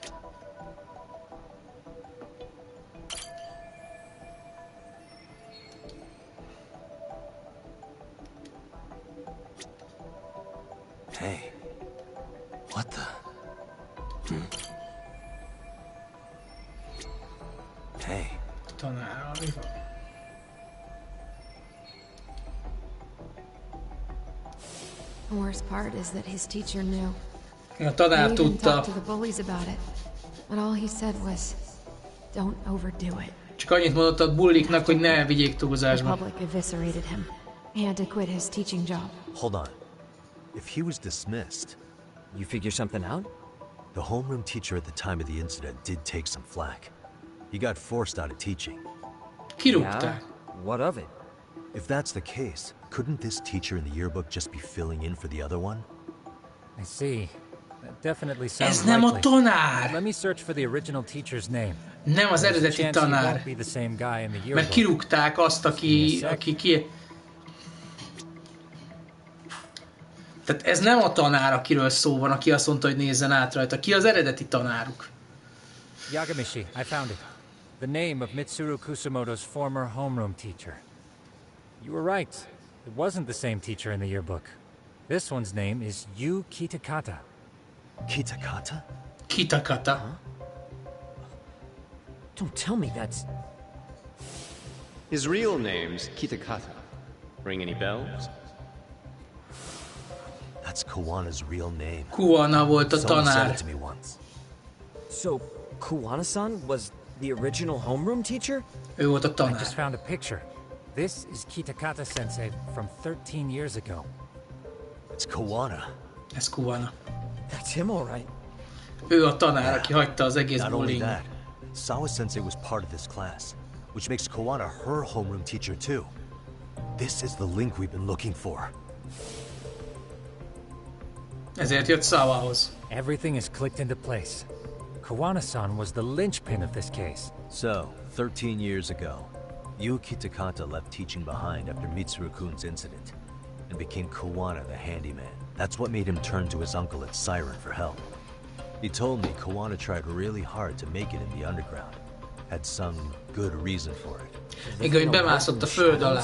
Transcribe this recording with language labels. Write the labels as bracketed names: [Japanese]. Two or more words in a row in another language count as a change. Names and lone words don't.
[English] Hey. What the? Hey. [Hungarian] Tanárral mi van? [English] The worst part is that his teacher knew. [Hungarian] A [English] They [Hungarian] tanár [English] even [Hungarian] tudta. [English] talked to the bullies about it. But all he said was, don't overdo it. [Hungarian] Csak annyit mondott a bulliknak, hogy ne vigyék [English] The [Hungarian] túlzásba. [English] public eviscerated him. He had to quit his teaching job. Hold on. If he was dismissed, You figure something out? the homeroom teacher at the time of the incident did take some flack. He got forced out of teaching. [Hungarian] Kirúgták. [English] What of it? If that's the case, couldn't this teacher in the yearbook just be filling in for the other one? I see. That definitely sounds [Hungarian] Ez nem a [English] likely. [Hungarian] tanár! [English] Let me search for the original teacher's name. [Hungarian] Nem az [English] There's a [Hungarian] eredeti [English] chance he [Hungarian] tanár. [English] won't be the same guy in the [Hungarian] Mert [English] yearbook. [Hungarian] kirúgták azt, aki Tehát ez nem a tanár, akiről szó van, aki azt mondta, hogy nézzen át rajta. Ki az eredeti tanáruk? [English] Yagamishi, I found it. The name of Mitsuru Kusumoto's former homeroom teacher. You were right. It wasn't the same teacher in the yearbook. This one's name is Yu Kitakata. Kitakata? Kitakata. Don't tell me that's... His real name's Kitakata. Ring any bells? That's Kawana's real name. [Hungarian] Kuwana volt a [English] Someone said [Hungarian] tanár. [English] it to me once. So, Kuwana-san was the original homeroom teacher? [Hungarian] Ő volt a [English] I [Hungarian] tanár. [English] just found a picture. This is Kitakata-sensei from 13 years ago. It's Kawana. [Hungarian] Ez Kuwana. [English] That's him, all right. [Hungarian] Ő a tanár, aki hagyta az egész [English] Not only [Hungarian] bullying. [English] that, Sawa-sensei was part of this class, which makes Kawana her homeroom teacher too. This is the link we've been looking for. [Hungarian] Ezért jött Sawahoz. [English] Everything is clicked into place. Kawana-san was the linchpin of this case. So, 13 years ago, Yu Kitakata left teaching behind after Mitsuru-kun's incident, and became Kawana the handyman. That's what made him turn to his uncle at Siren for help. He told me Kawana tried really hard to make it in the underground. Had some good reason for it. [Hungarian] Még hogy bemászott a föld alá.